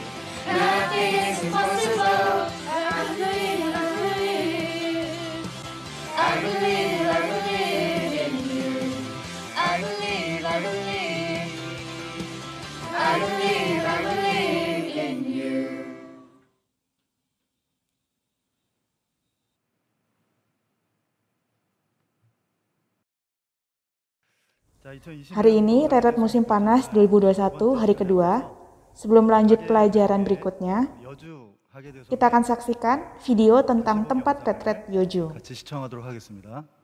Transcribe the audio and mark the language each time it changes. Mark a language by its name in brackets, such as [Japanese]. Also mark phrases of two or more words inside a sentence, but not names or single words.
[English] Nothing is impossible. I believe, I believe. I believe, I believe in you. I believe, I believe. I believe, I believe in you. [Indonesian] Hari ini Retret Musim Panas 2021 hari kedua. Sebelum lanjut pelajaran berikutnya, kita akan saksikan video tentang tempat retret Yeoju. [Korean] 같이 시청하도록 하겠습니다.